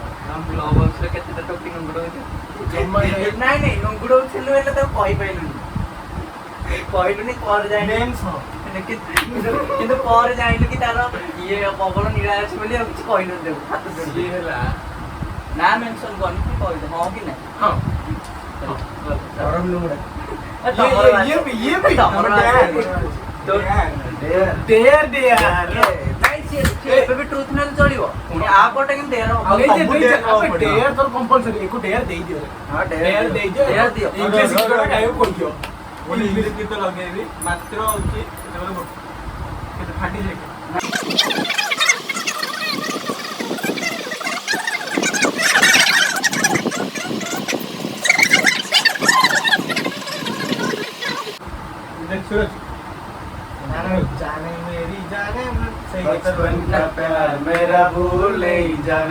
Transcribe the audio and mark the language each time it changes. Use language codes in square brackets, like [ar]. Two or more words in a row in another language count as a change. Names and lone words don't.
[or] କେତେଟା ଟୋପି ନଙ୍ଗୁଡ଼ ନାଇଁ ନଙ୍ଗୁଡ଼ ଥିଲୁ ହେଲେ ତାକୁ କହିଲୁନି ପରେ ଯାଇନି କିନ୍ତୁ ପରେ ଜାଣିଲୁ କି ତାର ଇଏ ପବନ ନୀଳା ଅଛି ବୋଲି ଆଉ କିଛି କହିନୁ ହେଲା ନା ମେନସନ କରନି କି କହିଦେ ହଁ କି ନାଇଁ ଏବେ ବି ଟ୍ରୁଥ ନେଲେ ଚଳିବ ପୁଣି ଆ ପଟେ କିନ୍ତୁ ଡେୟାର ଇଂଲିଶ ଗୀତ ଲଗେଇବି ମାତ୍ର ହଉଛି ଫାଟି ଯାଏ [hi] जाने मेरी जाने बचपन का प्यार मेरा भूल नहीं जाना